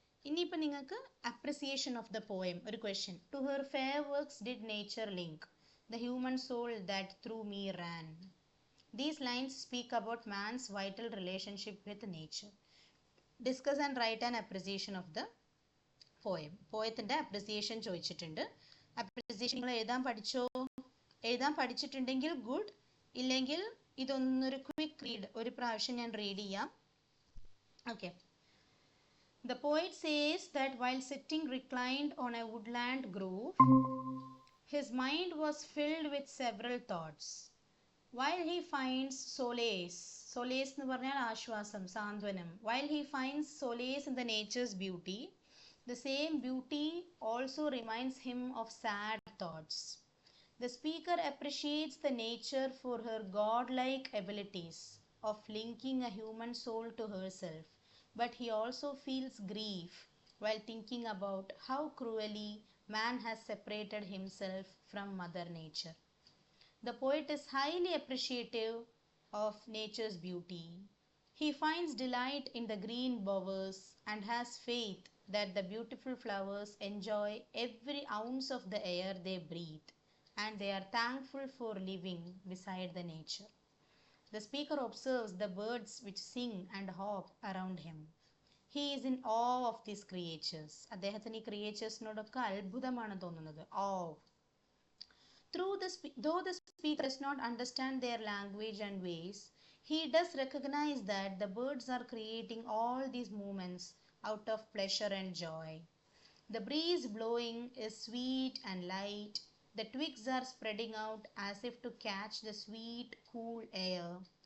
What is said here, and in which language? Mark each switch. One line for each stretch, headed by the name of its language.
Malayalam: ഇനിയിപ്പോൾ നിങ്ങൾക്ക്
English: Appreciation of the poem. ഒരു question. To her fair works did nature link the human soul that through me ran. These lines speak about man's vital relationship with nature. Discuss and write an appreciation of the poem.
Malayalam: പോയത്തിൻ്റെ appreciation ചോദിച്ചിട്ടുണ്ട്. Appreciation നിങ്ങൾ എഴുതാൻ പഠിച്ചിട്ടുണ്ടെങ്കിൽ good, ഇല്ലെങ്കിൽ ഇതൊന്നൊരു quick read, ഒരു പ്രാവശ്യം ഞാൻ read ചെയ്യാം.
English: Okay. The poet says that while sitting reclined on a woodland grove, his mind was filled with several thoughts. While he finds solace
Malayalam: എന്ന് പറഞ്ഞാൽ ആശ്വാസം, സാന്ത്വനം.
English: While he finds solace in the nature's beauty, the same beauty also reminds him of sad thoughts. The speaker appreciates the nature for her godlike abilities of linking a human soul to herself, but he also feels grief while thinking about how cruelly man has separated himself from Mother Nature. The poet is highly appreciative of nature's beauty. He finds delight in the green bowers and has faith that the beautiful flowers enjoy every ounce of the air they breathe, and they are thankful for living beside the nature. The speaker observes the birds which sing and hop around him. He is in awe of these creatures.
Malayalam: അദ്ദേഹത്തിന് ഈ ക്രിയേച്ചേഴ്സിനോടൊക്കെ അത്ഭുതമാണ് തോന്നുന്നത്.
English: awe. Though the speaker does not understand their language and ways, he does recognize that the birds are creating all these movements out of pleasure and joy. The breeze blowing is sweet and light. The twigs are spreading out as if to catch the sweet, cool air.